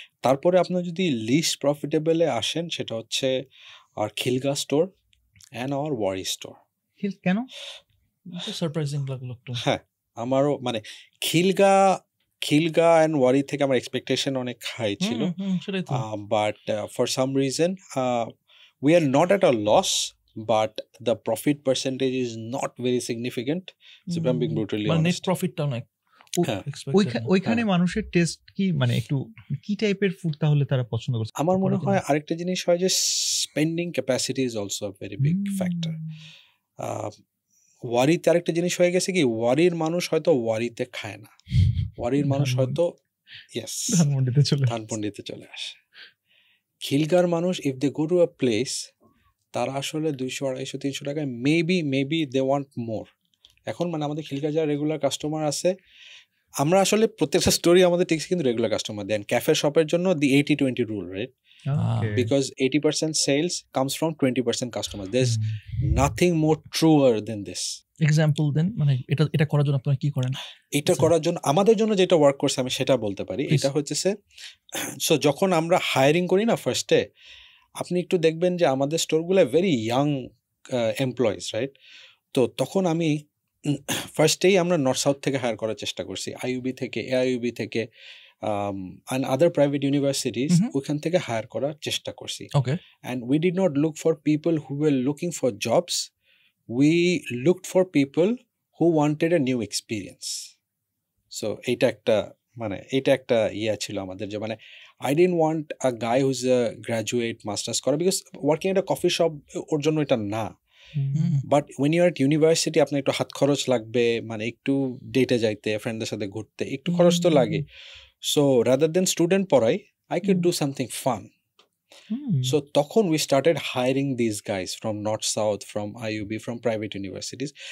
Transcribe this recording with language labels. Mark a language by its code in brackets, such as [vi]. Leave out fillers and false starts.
[bn] তারপরে আপনার যদি লিস্ট প্রফিটেবলে আসেন, সেটা হচ্ছে আর Khilgaon store and our worry store. কেন? সারপ্রাইজিং লাগলো একটু। হ্যাঁ আমারও মানে খিলগা অ্যান্ড ওয়ারি থেকে আমার এক্সপেকটেশন অনেক হাই ছিল, সেটাই তো। [en] but for some reason we are not at a loss, but the profit percentage is not very significant, so I'm being brutally [bn] মানে নেট [en] honest. [bn] প্রফিটটা অনেক হ্যাঁ। ওইখানে মানুষের টেস্ট কি, মানে একটু কি টাইপের ফুড তাহলে তারা পছন্দ করছে? আমার মনে হয় আরেকটা জিনিস হয় যে [en] Spending capacity is also a very big factor. [bn] ওয়ারিতে আরেকটা জিনিস হয়ে গেছে কি, ওয়ারির মানুষ হয়তো ওয়ারিতে খায় না, ওয়ারির মানুষ হয়তো ইয়েস ধানমন্ডিতে চলে ধানমন্ডিতে চলে আসে। খিলগার মানুষ [en] if they go to a place, [bn] তারা আসলে 200, 250, 300 টাকায় [en] Maybe they want more. [bn] এখন মানে আমাদের খিলগার যারা রেগুলার কাস্টমার আছে, আমরা আসলে প্রত্যেকটা স্টোরি আমাদের টিকস কিন্তু রেগুলার কাস্টমার দেন। ক্যাফে শপের জন্য দি 80-20 rule, right? [en] Because 80% sales comes from 20% customers. There's nothing more truer than this. [bn] Example দেন, মানে এটা করার জন্য আপনারা কি করেন? এটা করার জন্য আমাদের জন্য যেটা ওয়ার্ক করছে আমি সেটা বলতে পারি। এটা হচ্ছে সো যখন আমরা হায়ারিং করি না ফার্স্টে, আপনি একটু দেখবেন যে আমাদের স্টোরগুলো [en] very young employees, [bn] রাইট? তো তখন আমি ফার্স্টেই আমরা নর্থ সাউথ থেকে হায়ার করার চেষ্টা করছি, আইইউবি থেকে, এআইইউবি থেকে [en] and other private universities, [bn] ওখান থেকে হায়ার করার চেষ্টা করছি। ওকে। [en] And we did not look for people who were looking for jobs. We looked for people who wanted a new experience. So [bn] এটা একটা ইয়া ছিল আমাদের, যে মানে [en] I didn't want a guy who's a graduate masters [bn] করা, [en] because working at a coffee shop [bn] ওর জন্য এটা না। [en] but when you are at university, [bn] আপনার একটু হাত খরচ লাগবে, মানে একটু ডেটে যাইতে, ফ্রেন্ডদের সাথে ঘুরতে একটু খরচ তো লাগে। [en] so rather than [bn] স্টুডেন্ট পড়াই, [en] I could do something fun. So তখন we started hiring this guys from North South, from IUB, from private universities.